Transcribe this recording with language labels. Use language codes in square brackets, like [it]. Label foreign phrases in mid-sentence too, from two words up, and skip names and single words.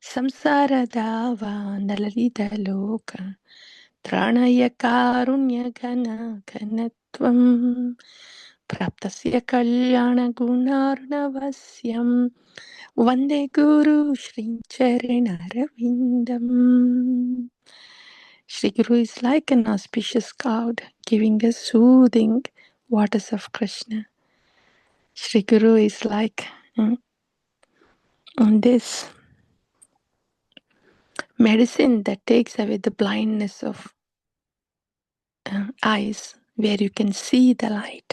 [sa] ಸಂಸಾರದಾವ ನಲಲಿದ ಲೋಕ ತ್ರಾಣಯ ಕಾರುಣ್ಯಘನ ಘನತ್ವಂ ಪ್ರಾಪ್ತಸ್ಯ ಕಲ್ಯಾಣ ಗುಣಾರ್ಣವಸ್ಯಂ ವಂದೇ ಗುರು ಶ್ರೀಚರಣರವಿಂದಂ. [en] Shri Guru is like an auspicious cloud, giving us soothing waters of Krishna. Shri Guru is like this medicine that takes away the blindness of eyes, where you can see the light.